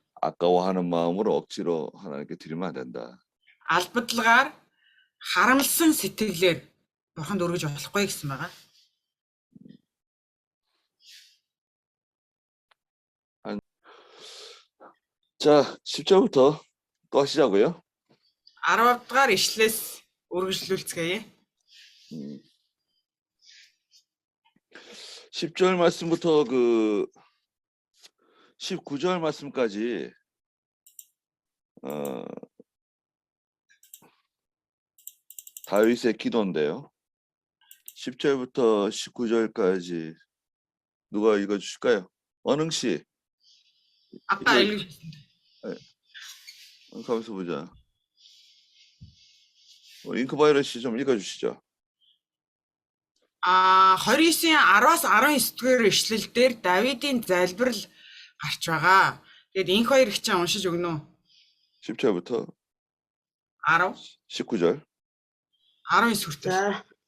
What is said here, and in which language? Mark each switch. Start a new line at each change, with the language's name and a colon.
Korean: 아까워하는 마음으로 억지로 하나님께 드리면 안 된다.
Mongolian: Албадлагаар харамлсан сэтгэлээр бурханд өргөж болохгүй гэсэн байгаа.
Korean: 자, 10절부터 또 하시자고요.
Mongolian: 10 дугаар ишлээс үргэлжлүүлцгээе.
Korean: 10절 말씀부터 그 19절 말씀까지 다윗의 기도인데요. 10절부터 19절까지 누가 읽어주실까요? 원흥 씨. 아까 이거- 읽으셨습니다. 가면서 보자. 잉크바이러 씨 좀 읽어주시죠.
Mongolian: 29-ийн 10-аас 19 дугаар ишлэл дээр Давидын залбирал гарч байгаа. Тэгээд энх хоёр их чинь уншиж өгнө үү?
Korean: 10절부터 10, 19절.
Mongolian: 19 хүртэл. За.